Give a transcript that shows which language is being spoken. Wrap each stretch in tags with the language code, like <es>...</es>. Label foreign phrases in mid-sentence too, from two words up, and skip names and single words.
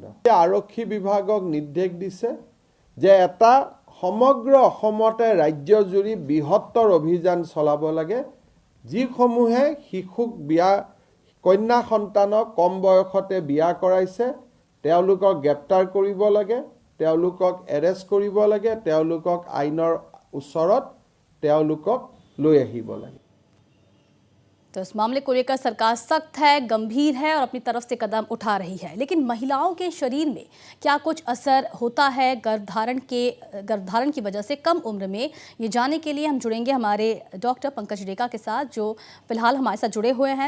<as>আৰক্ষী বিভাগক নিৰ্দেশ দিছে যে এটা সমগ্ৰ অসমতে ৰাজ্যজুৰি বৃহত্তৰ অভিযান চলাব লাগে, যিসমূহে শিশুক বিয়া কন্যা সন্তানক কম বয়সতে বিয়া কৰাইছে তেওঁলোকক গ্ৰেপ্তাৰ কৰিব লাগে, তেওঁলোকক এৰেষ্ট কৰিব লাগে, তেওঁলোকক আইনৰ ওচৰত তেওঁলোকক লৈ আহিব লাগে।</as> <hi>तो इस मामले को लेकर सरकार सख्त है, गंभीर है और अपनी तरफ से कदम उठा रही है। लेकिन महिलाओं के शरीर में क्या कुछ असर होता है गर्भधारण की वजह से कम उम्र में, ये जानने के लिए हम जुड़ेंगे हमारे डॉक्टर पंकज डेका के साथ, जो फिलहाल हमारे साथ जुड़े हुए हैं।</hi>